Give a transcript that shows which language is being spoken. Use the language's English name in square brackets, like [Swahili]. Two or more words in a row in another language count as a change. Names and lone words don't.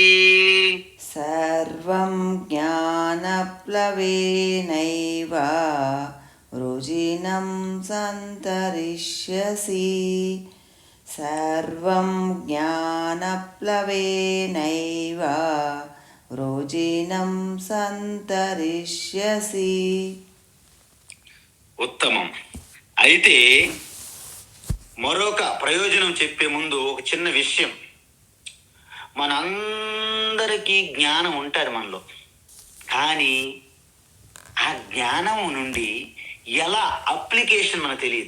[Sanskrit] सर्वं ज्ञानप्लवेनैव वृजिनं सन्तरिष्यसि, सर्वं ज्ञानप्लवेनैव वृजिनं सन्तरिष्यसि. [Telugu] ఉత్తమం. అయితే మరొక ప్రయోజనం చెప్పే ముందు ఒక చిన్న విషయం. మనందరికీ జ్ఞానం ఉంటుంది మనలో, కానీ ఆ జ్ఞానం నుండి ఎలా అప్లికేషన్ మనకు తెలియదు.